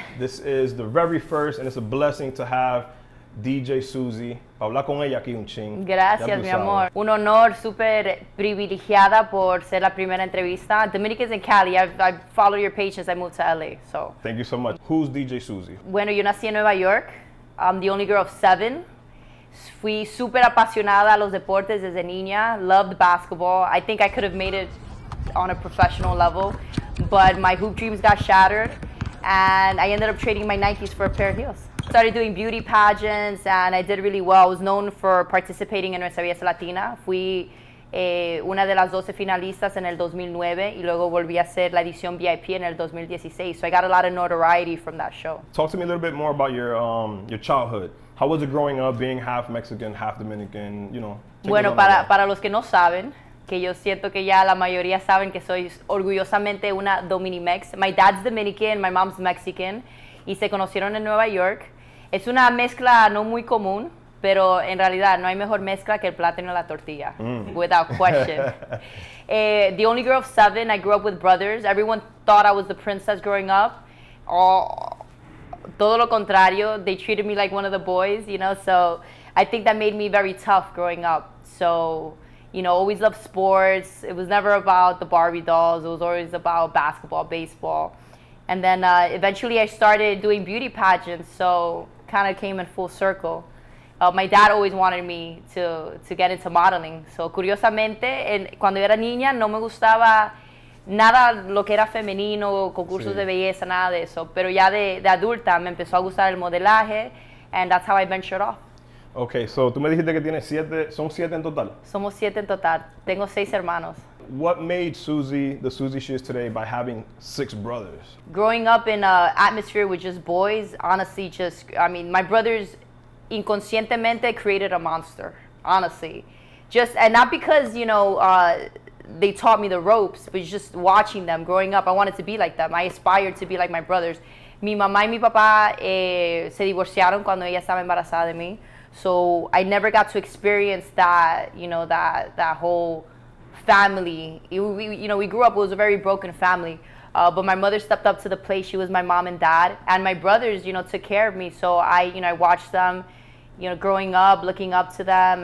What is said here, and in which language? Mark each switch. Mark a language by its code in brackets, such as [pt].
[en] This is the very first, and it's a blessing to have DJ Suzie. [es] Hablar con ella aquí un ching. Gracias, mi amor. Un honor, súper privilegiada por ser la primera entrevista. [en] Dominicans in Cali, I've followed your page since I moved to LA, so. Thank you so much. Who's DJ Suzie? [es] Bueno, yo nací en Nueva York. [en] I'm the only girl of 7. [es] Fui súper apasionada a los deportes desde niña. [en] Loved basketball. I think I could have made it on a professional level, but my hoop dreams got shattered, and I ended up trading my Nikes for a pair of heels. Started doing beauty pageants, and I did really well. I was known for participating in Nuestra Belleza Latina. [es] Fui una de las 12 finalistas en el 2009, y luego volví a hacer la edición VIP en el 2016. [en] So I got a lot of notoriety from that show. Talk to me a little bit more about your childhood. How was it growing up, being half Mexican, half Dominican, you know? [es] Bueno, para los que no saben, que yo siento que ya la mayoría saben que soy orgullosamente una Dominimex. [en] My dad's Dominican, my mom's Mexican, [es] y se conocieron en Nueva York. Es una mezcla no muy común, pero en realidad no hay mejor mezcla que el plátano y la tortilla, [en] without question. The only girl of 7, I grew up with brothers. Everyone thought I was the princess growing up. [es] Todo lo contrario, [en] they treated me like one of the boys, you know, so I think that made me very tough growing up. So, you know, always loved sports. It was never about the Barbie dolls. It was always about basketball, baseball. And then eventually I started doing beauty pageants, so kind of came in full circle. My dad always wanted me to get into modeling. [es] So curiosamente, cuando era niña no me gustaba nada lo que era femenino, concursos de belleza, nada de eso. Pero ya de adulta me empezó a gustar el modelaje, [en] and that's how I ventured off. [es] Okay, so tú me dijiste que tienes 7, son 7 en total? Somos 7 en total. Tengo 6 hermanos. [en] What made Suzie the Suzie she is today by having 6 brothers? Growing up in an atmosphere with just boys, honestly, my brothers [es] inconscientemente [en] created a monster, honestly. And not because, you know, they taught me the ropes, but just watching them growing up, I wanted to be like them. I aspired to be like my brothers. [es] Mi mamá y mi papá se divorciaron cuando ella estaba embarazada de mí. [en] So I never got to experience that, you know, that whole family. We grew up, it was a very broken family. But my mother stepped up to the plate. She was my mom and dad. And my brothers, you know, took care of me. So I watched them, you know, growing up, looking up to them.